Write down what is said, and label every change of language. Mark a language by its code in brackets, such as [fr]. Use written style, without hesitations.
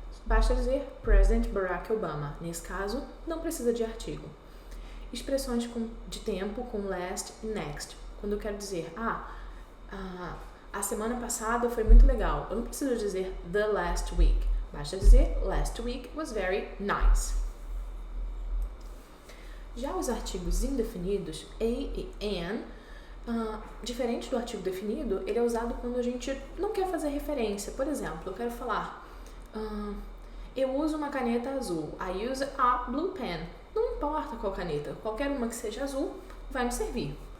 [pt] Basta dizer President Barack Obama. Nesse caso, não precisa de artigo. Expressões de tempo com last e next. Quando eu quero dizer, a semana passada foi muito legal. Eu não preciso dizer the last week. Basta dizer [en] last week was very nice. [pt] Já os artigos indefinidos, a e an, diferente do artigo definido, ele é usado quando a gente não quer fazer referência. Por exemplo, eu quero falar, eu uso uma caneta azul. [en] I use a blue pen. [pt] Não importa qual caneta, qualquer uma que seja azul vai me servir.